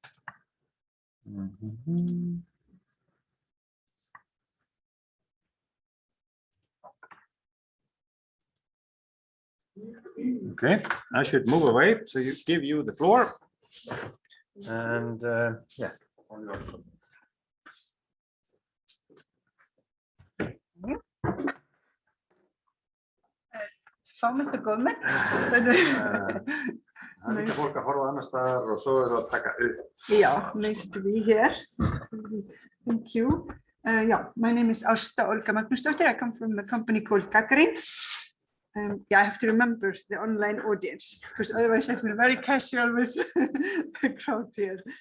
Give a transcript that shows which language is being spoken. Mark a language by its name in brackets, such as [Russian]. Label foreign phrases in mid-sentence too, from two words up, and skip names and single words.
[English] Okay, I should move away, so you give you the floor. And yeah. [Icelandic] Fámennt og góðmennt. [English] Nice to be here. Thank you. Yeah, my name is Ásta Magnúsdóttir. I come from a company called Gagarin. Yeah, I have to remember the online audience because otherwise I feel very casual with the crowd here.